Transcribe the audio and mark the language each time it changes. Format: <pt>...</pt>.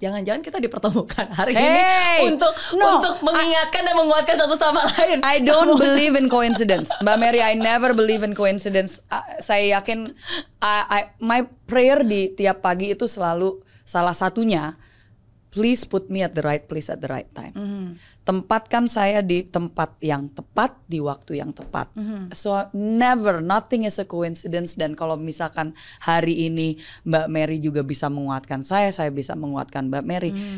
<id>Jangan-jangan kita dipertemukan hari ini untuk mengingatkan dan menguatkan satu sama lain.</id> <en>I don't believe in coincidence, Mbak Mary. I never believe in coincidence.</en> <id>Saya yakin</id> <en>my prayer</en> <id>di tiap pagi itu selalu salah satunya,</id> <en>please put me at the right place at the right time.</en> <id>Tempatkan saya di tempat yang tepat di waktu yang tepat.</id> <en>So nothing is a coincidence.</en> <id>Dan kalau misalkan hari ini Mbak Mary juga bisa menguatkan saya bisa menguatkan Mbak Mary.</id>